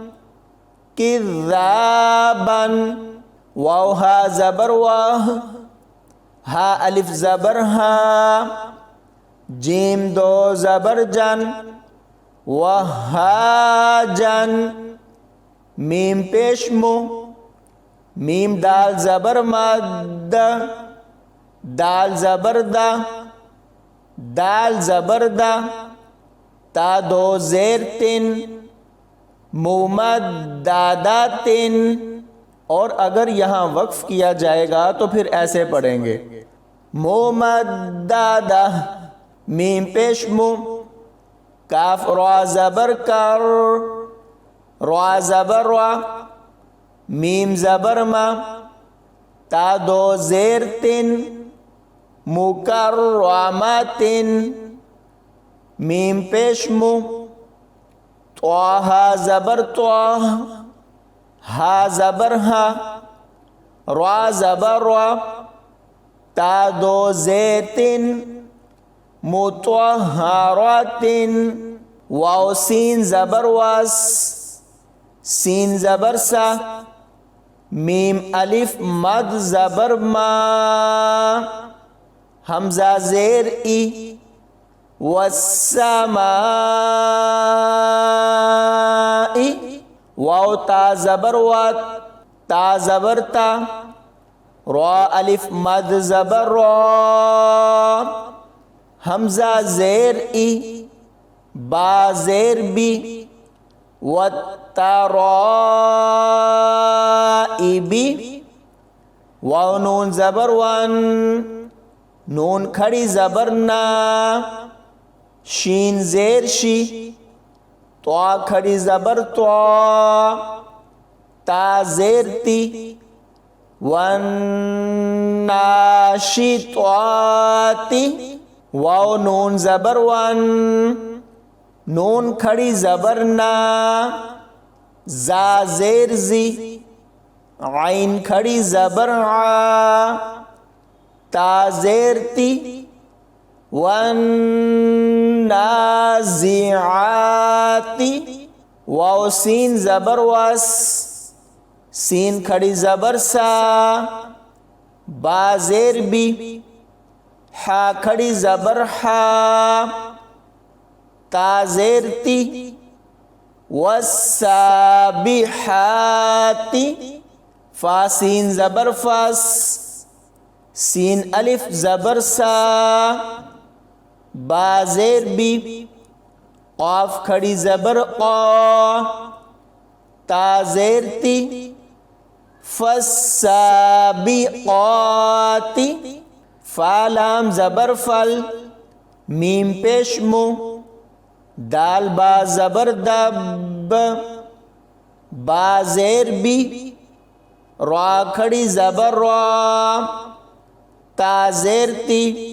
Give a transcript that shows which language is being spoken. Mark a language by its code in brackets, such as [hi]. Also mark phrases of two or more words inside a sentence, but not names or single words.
[ur] کذابن، واو ہا زبر واہ، ہا الف زبر ہا، جیم دو زبر جن، وہاجن، میم پیش مو، میم دال زبر مد، دال زبر دا، دال زبر دا، تا دو زیر تن، ممدداتن، اور اگر یہاں وقف کیا جائے گا تو پھر ایسے پڑھیں گے، ممددہ، میم پیش مو، کاف را زبر کر، را زبر را، میم زبر ما، تا دو زیر تن، مکرماتن، میم پیش مو، طه زبر طه، ہا زبر ہا، را زبر را، تا دو زیتن، مطہراتن، واو سین زبر واس، سین زبر سا، میم الف مد زبر ما، حمزہ زیر ای، والسماء، واو تا زبر وات، تا زبر تا، را الف مد زبر را، حمزہ زیر ای، با زیر بی، والترائبی، واو نون زبر ون، نون کھڑی زبر نا، شین زیر شی، طا کھڑی زبر طا، تا زیر تی، والناشطاتی، واو نون زبر ون، نون کھڑی زبر نا، زا زیر زی، عین کھڑی زبر عا، تا زیر تی، والنازعاتی، واو سین زبر واس، سین کھڑی زبر سا، با زیر بی، حا کھڑی زبر حا، تا زیر تی، والسابحاتی، فا سین زبر فاس، سین الف زبر سا، با زیر بی، قاف کھڑی زبر قا، تا زیر تی، فالسابقاتی، فا لام زبر فل، میم پیش مو، دال با زبر دب، با زیر بی، را کھڑی زبر را، تا زیر تی،